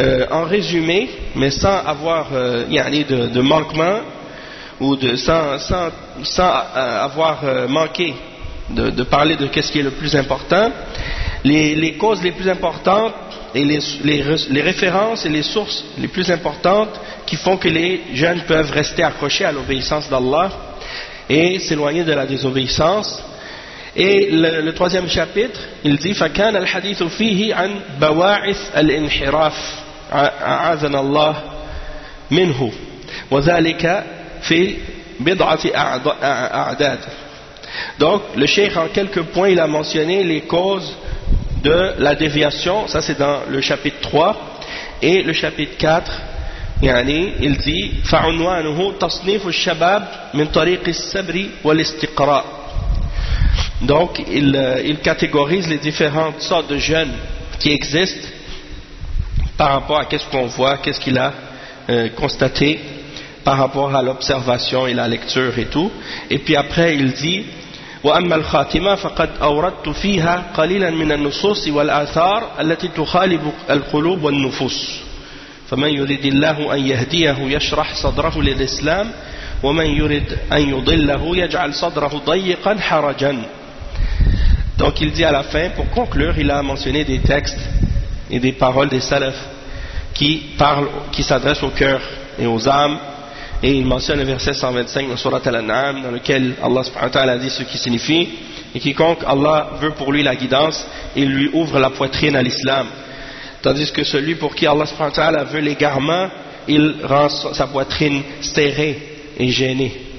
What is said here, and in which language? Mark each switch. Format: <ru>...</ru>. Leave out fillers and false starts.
<fr>en résumé, mais sans avoir de manquement, ou de sans avoir manqué de parler de qu'est-ce qui est le plus important, les causes les plus importantes et les références et les sources les plus importantes qui font que les jeunes peuvent rester accrochés à l'obéissance d'Allah et s'éloigner de la désobéissance. Et le troisième chapitre, il dit</fr> <ar>فكان الحديث فيه عن بواعث الانحراف أعاذنا الله منه وذلك في بضعة أعداد.</ar> <fr>Donc le cheikh en quelques points il a mentionné les causes de la déviation, ça c'est dans le chapitre 3. Et le chapitre 4, il dit</fr> <ar>فعنوانه تصنيف الشباب من طريق الصبر والاستقراء.</ar> <fr>Donc, il catégorise les différentes sortes de jeunes qui existent par rapport à qu'est-ce qu'on voit, qu'est-ce qu'il a constaté par rapport à l'observation et la lecture et tout. Et puis après, il dit</fr> <ar>وَأَمَّا الْخَاتِمَةَ فَقَدْ أَوْرَدْتُ فِيهَا قَلِيلًا مِنَ النُّصُوصِ وَالْآثَارِ الَّتِي تُخَالِبُ الْقُلُوبُ وَالنُّفُوسِ فَمَنْ يُرِدِ اللَّهُ أَنْ يَهْدِيَهُ يَشْرَحْ صَدْرَهُ لِلْإِسْلَامِ ومن يريد أن يضله يجعل صدره ضيقا حرجا.</ar> <fr>Donc il dit à la fin, pour conclure, il a mentionné des textes et des paroles des salafs qui s'adressent au cœur et aux âmes, et il mentionne le verset 125 de sourate Al-An'am dans lequel Allah subhanahu wa ta'ala dit ce qui signifie et quiconque Allah veut pour lui la guidance, il lui ouvre la poitrine à l'islam, tandis que celui pour qui Allah subhanahu wa ta'ala veut l'égarement, il rend sa poitrine serrée et gêné.</fr>